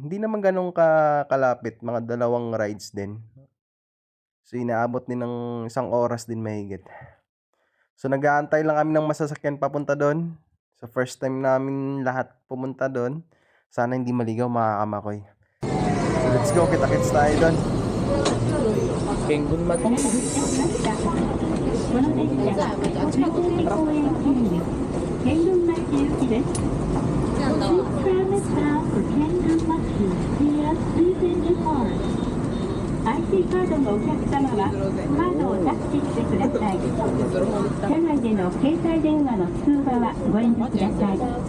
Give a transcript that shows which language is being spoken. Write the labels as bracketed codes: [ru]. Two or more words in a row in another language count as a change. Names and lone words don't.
[tl] Hindi naman ganun kalapit, mga 2 rides din. So inaabot din ng 1 oras din mahigit. So nag-aantay lang kami ng masasakyan papunta doon. So [en] first time [tl] namin lahat pumunta doon. Sana hindi maligaw mga kamakoy. [en] So let's go, [tl] kita-kits tayo doon. Penguin mat. [ja] IC カードのお客様はカードをタッチしてください。車内での携帯電話の通話はご遠慮ください。